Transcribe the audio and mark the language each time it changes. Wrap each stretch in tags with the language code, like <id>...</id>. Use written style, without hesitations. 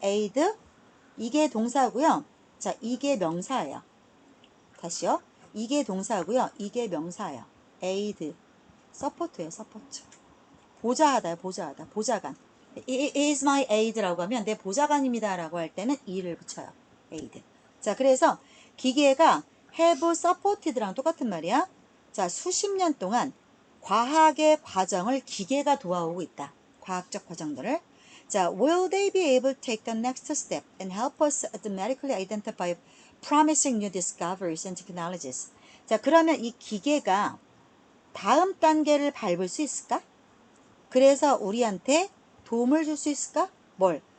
<ko>aid? 이게 동사고요. 자, 이게 명사예요. 다시요. 이게 동사고요. 이게 명사예요. aid. 서포트예요. 서포트. 보좌하다요. 보좌하다. 보좌관.</ko> <en>It is my aid</en> <ko>라고 하면 내 보좌관입니다 라고 할 때는 e를 붙여요.</ko> <en>aid.</en> <ko>자, 그래서 기계가</ko> <en>have supported</en> <ko>랑 똑같은 말이야. 자, 수십 년 동안 과학의 과정을 기계가 도와오고 있다. 과학적 과정들을.</ko> <en>자, will they be able to take the next step and help us automatically identify promising new discoveries and technologies?</en> <ko>자, 그러면 이 기계가 다음 단계를 밟을 수 있을까? 그래서 우리한테 도움을 줄 수 있을까? 뭘?</ko>